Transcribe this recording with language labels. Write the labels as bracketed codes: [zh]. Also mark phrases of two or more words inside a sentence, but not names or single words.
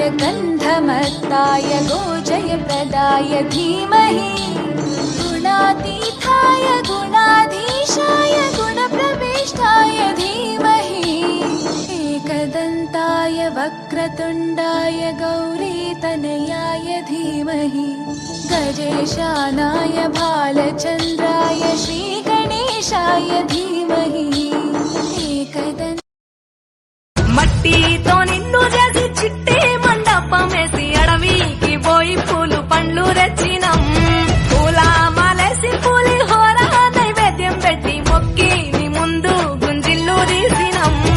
[sa] गन्धमत्ताय गोजयप्रदाय धीमहि गुणातीताय गुणाधीशाय गुणप्रविष्टाय धीमहि एकदन्ताय वक्रतुण्डाय गौरीतनयाय धीमहि गजेशानाय भालचन्द्राय श्रीगणेशाय धीमहि एकदन्त [te] మట్టితో నిన్ను చేసి చిట్టి మండపమేసి అడవికి పోయి పూలు పండ్లు రెచ్చినం పూల మాలేసి పూలి హోర నైవేద్యం పెట్టి మొక్కి నీ ముందు గుంజిల్లు తీసినం